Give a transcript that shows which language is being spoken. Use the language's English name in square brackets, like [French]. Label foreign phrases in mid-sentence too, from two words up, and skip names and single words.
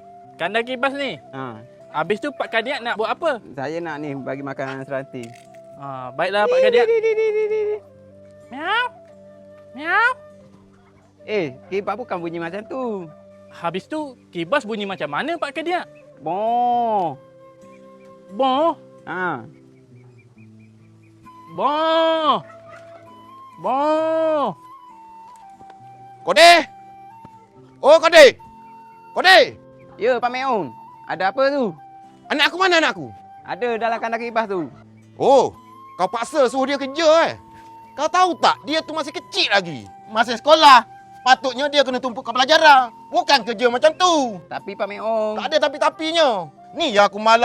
[Malay] Kandang kipas ni. Habis tu Pak Kadiak nak buat apa? Saya nak ni bagi makan seranti. Baiklah Pak Kadiak. Miau. Miau. Kipas bukan bunyi macam tu. Habis tu kibas bunyi macam mana Pak Kadiak? Boh. Boh. Boh. Boh. Kode! Oh, Kode! Kode! Ya, Pak Meon. Ada apa tu? Anak aku mana anak aku? Ada dalam kandang kipas tu. Oh, kau paksa suruh dia kerja Kau tahu tak, dia tu masih kecil lagi. Masih sekolah. Patutnya dia kena tumpuk ke pelajaran. Bukan kerja macam tu. Tapi Pak Meon. Tak ada tapi-tapinya. Ni yang aku malas.